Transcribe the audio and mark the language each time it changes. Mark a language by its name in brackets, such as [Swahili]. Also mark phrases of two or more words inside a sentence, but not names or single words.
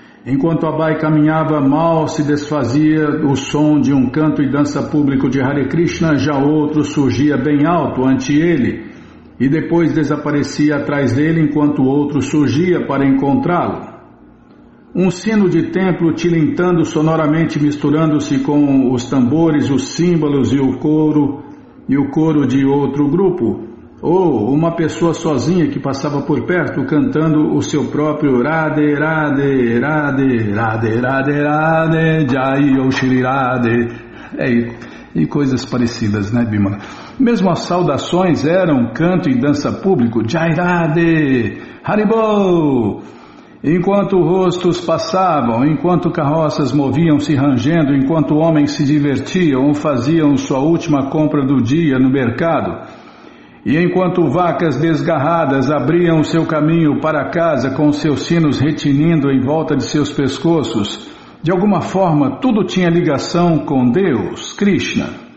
[Portuguese] Enquanto Abai caminhava, mal se desfazia o som de um canto e dança público de Hare Krishna, já outro surgia bem alto ante ele e depois desaparecia atrás dele enquanto outro surgia para encontrá-lo. Um sino de templo tilintando sonoramente, misturando-se com os tambores, os símbolos e o coro de outro grupo, ou uma pessoa sozinha que passava por perto cantando o seu próprio Radhe Radhe Radhe Radhe Radhe Radhe Jai Om Shri Radhe e coisas parecidas, né, Bimala? Mesmo as saudações eram canto e dança público, [Hindi] जय राधे हरिबोल. [Portuguese] Enquanto rostos passavam, enquanto carroças moviam-se rangendo, enquanto homens se divertiam ou faziam sua última compra do dia no mercado, e enquanto vacas desgarradas abriam seu caminho para casa com seus sinos retinindo em volta de seus pescoços, de alguma forma tudo tinha ligação com Deus, Krishna.